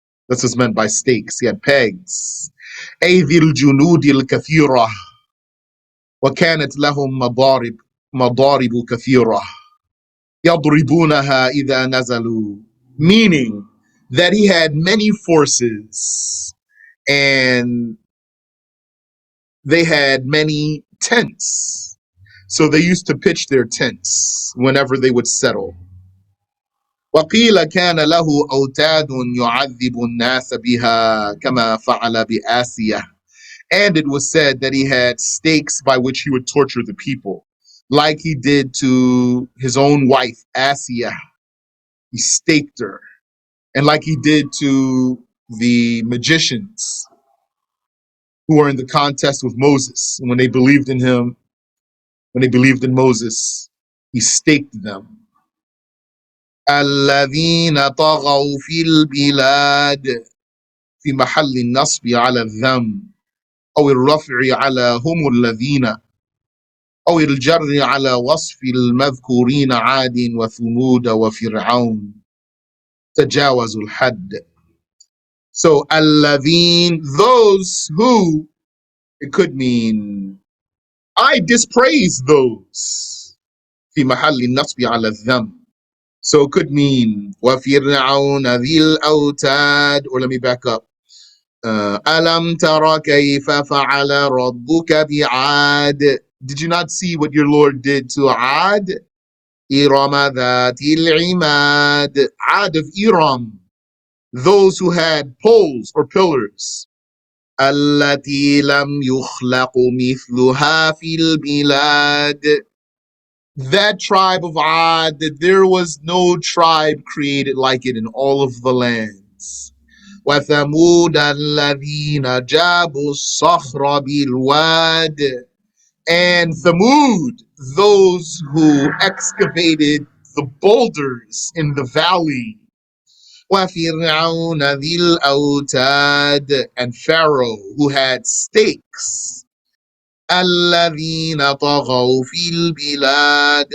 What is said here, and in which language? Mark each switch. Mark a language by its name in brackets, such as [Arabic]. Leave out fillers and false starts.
[English] That's what's meant by stakes. He had pegs. [Arabic] أي ذي الجنود الكثيرة, وكانت لهم مضارب كثيرة يضربونها إذا نزلوا, [English] meaning that he had many forces and they had many tents. So they used to pitch their tents whenever they would settle. [Arabic] وقيل كان له أوتاد يعذب الناس بها كما فعل بآسيا. [English] And it was said that he had stakes by which he would torture the people, like he did to his own wife, Asiya. He staked her. And like he did to the magicians who were in the contest with Moses. And when they believed in him, when they believed in Moses, he staked them. [Arabic] الذين طغوا في البلاد, في محل النصب على الذم أو الرفع على هم الذين أو الجر على وصف المذكورين عاد وثمود وفرعون تجاوزوا الحد. [English] So الذين, those who, it could mean I dispraise those. [Arabic] في محل النصب على الذم. [English] So it could mean [Arabic] وفرعون ذي الأوتاد, [English] or let me back up. [Arabic] ألم تر كيف فعل ربك بعاد. [English] Did you not see what your Lord did to Ad? [Arabic] إرم ذات العماد. [English] Ad of Iram, those who had poles or pillars. [Arabic] التي لم يخلق مثلها في البلاد. [English] That tribe of Ad, that there was no tribe created like it in all of the lands. [Arabic] وثمود الذين جابوا الصخر بالواد. [English] And Thamud, those who excavated the boulders in the valley. [Arabic] وفرعون ذي الأوتاد, [English] and Pharaoh, who had stakes. [Arabic] الذين طغوا في البلاد.